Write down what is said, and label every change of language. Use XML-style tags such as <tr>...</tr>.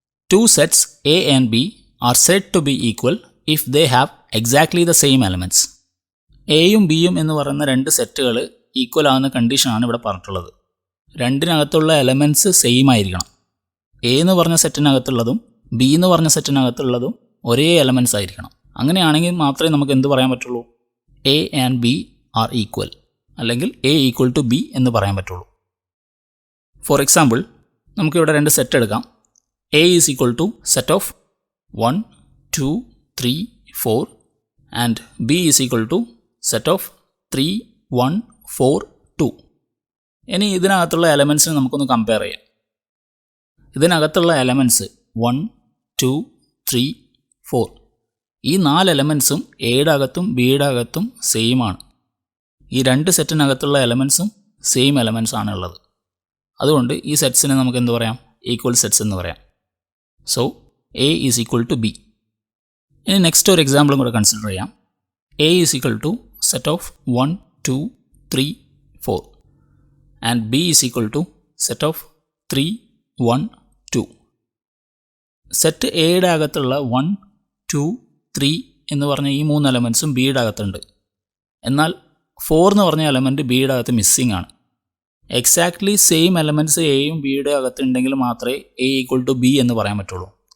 <en>2 sets A and B are said to be equal if they have exactly the same elements.</en> <ml>എയും ബിയും എന്ന് പറയുന്ന രണ്ട് സെറ്റുകൾ ഈക്വൽ ആകുന്ന കണ്ടീഷനാണ് ഇവിടെ പറഞ്ഞിട്ടുള്ളത്. രണ്ടിനകത്തുള്ള എലമെൻറ്റ്സ് സെയിം ആയിരിക്കണം. എ എന്ന് പറഞ്ഞ സെറ്റിനകത്തുള്ളതും ബി എന്ന് പറഞ്ഞ സെറ്റിനകത്തുള്ളതും ഒരേ എലമെൻറ്റ്സ് ആയിരിക്കണം. അങ്ങനെയാണെങ്കിൽ മാത്രമേ നമുക്ക് എന്ത് പറയാൻ പറ്റുള്ളൂ?</ml> <en>A and B are equal,</en> <ml>അല്ലെങ്കിൽ എ ഈക്വൽ ടു ബി എന്ന് പറയാൻ പറ്റുള്ളൂ. ഫോർ എക്സാമ്പിൾ, നമുക്കിവിടെ രണ്ട് സെറ്റ് എടുക്കാം.</ml> <en>A is equal to set of 1, 2, 3, 4 and B is equal to set of 3, 1, 4, 2.</en> <ml>ഇനി ഇതിനകത്തുള്ള എലമെൻറ്റ്സിനെ നമുക്കൊന്ന് കമ്പയർ ചെയ്യാം. ഇതിനകത്തുള്ള എലമെൻറ്റ്സ് 1, 2, 3, 4. ഈ 4 എലമെൻറ്റ്സും എയുടെ അകത്തും ബിയുടെ അകത്തും സെയിം ആണ്. ഈ രണ്ട് സെറ്റിനകത്തുള്ള എലമെൻറ്റ്സും സെയിം എലമെൻറ്റ്സ് ആണ് ഉള്ളത്. അതുകൊണ്ട് ഈ സെറ്റ്സിനെ നമുക്ക് എന്ത് പറയാം? ഈക്വൽ സെറ്റ്സ് എന്ന് പറയാം.</ml> <en>So, A is equal to B.</en> <ml>ഇനി നെക്സ്റ്റ് ഒരു എക്സാമ്പിളും കൂടെ കൺസിഡർ ചെയ്യാം.</ml> <en>A is equal to set of 1, 2, 3, 4 and B is equal to set of 3, 1, 2.</en> <ml>Set എയുടെ അകത്തുള്ള 1, 2, 3 എന്ന് പറഞ്ഞ ഈ 3 എലമെൻറ്റ്സും ബിയുടെ അകത്തുണ്ട്. എന്നാൽ 4 എന്ന് പറഞ്ഞ എലമെൻറ്റ് ബിയുടെ അകത്ത് മിസ്സിംഗ് ആണ്. എക്സാക്ട്ലി സെയിം എലമെൻറ്റ്സ് എയും ബിയുടെ അകത്തുണ്ടെങ്കിൽ മാത്രമേ എ ഈക്വൽ ടു ബി എന്ന് പറയാൻ പറ്റുള്ളൂ.</ml>